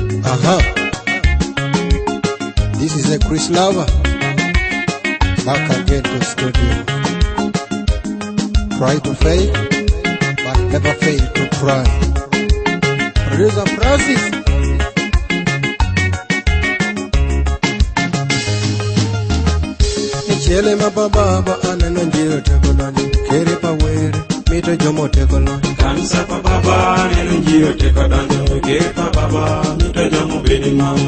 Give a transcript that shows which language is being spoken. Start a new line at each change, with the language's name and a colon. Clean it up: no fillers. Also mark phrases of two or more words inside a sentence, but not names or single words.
English: This is a Chris Lover, back again to studio. Try to fail, but never fail to try. Producer Francis.
Acoli: Chele mababa aneno njiro teko donjo kere pa were mito jomo teko lonjo kansa pa baba aneno njiro teko donjo kere pa baba mito jomo bedi mama